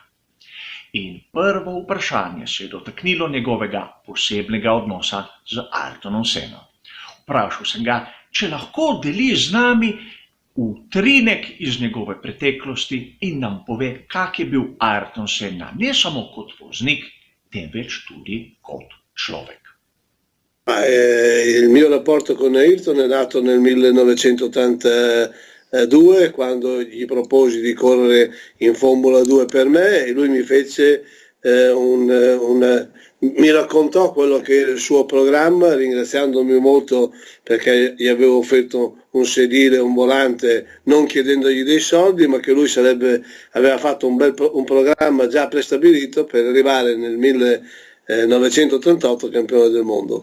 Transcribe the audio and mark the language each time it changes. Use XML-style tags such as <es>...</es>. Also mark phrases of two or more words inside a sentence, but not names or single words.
<sl>In prvo vprašanje se je dotaknilo njegovega posebnega odnosa z Ayrtonom Senno. Vprašal sem ga, če lahko deli z nami utrinek iz njegove preteklosti in nam pove, kak je bil Ayrton Senna, ne samo kot voznik, temveč tudi kot človek.</sl> <it>Il mio rapporto con Ayrton è nato nel 1982, quando gli proposi di correre in Formula 2 per me, e lui mi fece mi raccontò quello che era il suo programma, ringraziandomi molto perché gli avevo offerto un sedile, un volante, non chiedendogli dei soldi, ma che lui aveva fatto un programma già prestabilito per arrivare nel 1988 campione del mondo.</it>